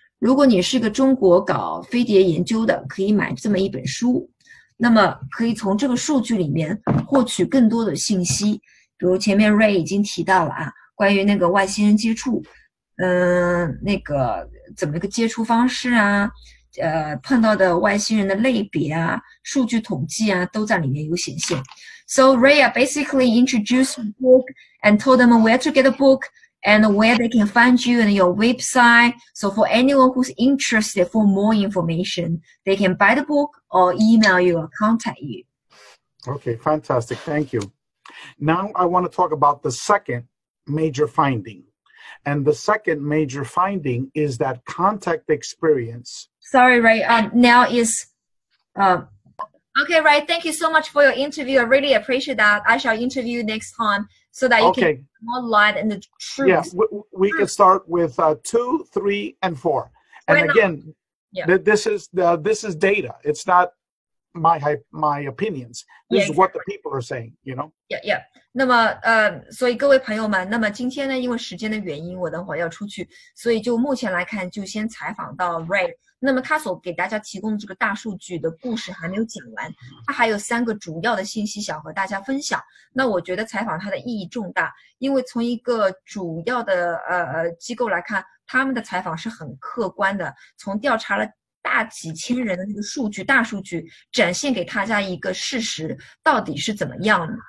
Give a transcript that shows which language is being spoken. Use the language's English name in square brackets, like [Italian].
[Chinese] 如果你是个中国搞飞碟研究的，可以买这么一本书，那么可以从这个数据里面获取更多的信息，比如前面 Ray 已经提到了关于那个外星人接触，那个怎么一个接触方式啊，碰到的外星人的类别啊，数据统计啊，都在里面有显现。 [English] So Ray basically introduced the book and told them where to get the book and where they can find you and your website. So for anyone who's interested for more information, they can buy the book or email you or contact you. Okay, fantastic. Thank you. Now I want to talk about the second major finding. And the second major finding is that contact experience. Sorry, Ray. Now is okay, Ray. Thank you so much for your interview. I really appreciate that. I shall interview you next time so that you can more light and the truth. Yeah, we can start with 2, 3, and 4. And again, this is data. It's not my opinions. This is what the people are saying, you know? Yeah. [Chinese] 那么所以各位朋友们，那么今天呢，因为时间的原因，我等会儿要出去，所以就目前来看，就先采访到 Rey。那么他所给大家提供的这个大数据的故事还没有讲完，他还有3个主要的信息想和大家分享。那我觉得采访他的意义重大，因为从一个主要的机构来看，他们的采访是很客观的，从调查了大几千人的那个数据，大数据展现给大家一个事实到底是怎么样的。